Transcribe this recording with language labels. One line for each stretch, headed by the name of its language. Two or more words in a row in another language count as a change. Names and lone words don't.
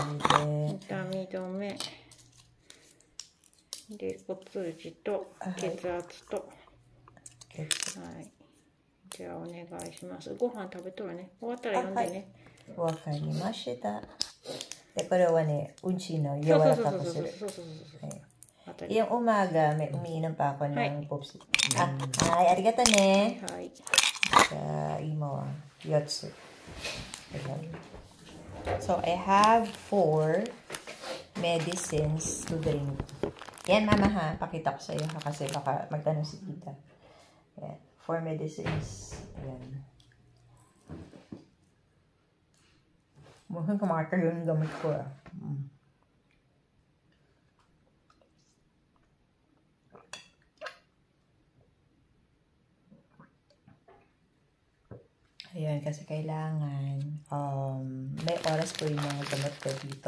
Japanese: み止め。で、お通じと血圧と。はい。じゃあお願いします。ご飯食べとるね。終わったら読んでね。わかりました。で、これはね、うんちの柔らかくする。
Filipino: Yung umaga, may umiinom pa ako ng popsi.
Japanese: Hi, arigato ne. Hi.
Cebuano: Sa imo, yotsu.
English: So, I have 4 medicines to drink.
Filipino: Yan, mama ha. Pakita ko sa iyo ha. Kasi baka magtanong si tita. Yan. 4 medicines. Yan. Mukhang kumakal yung gamit ko ah. Ayan, kasi kailangan may oras po yung mga gamot ko dito.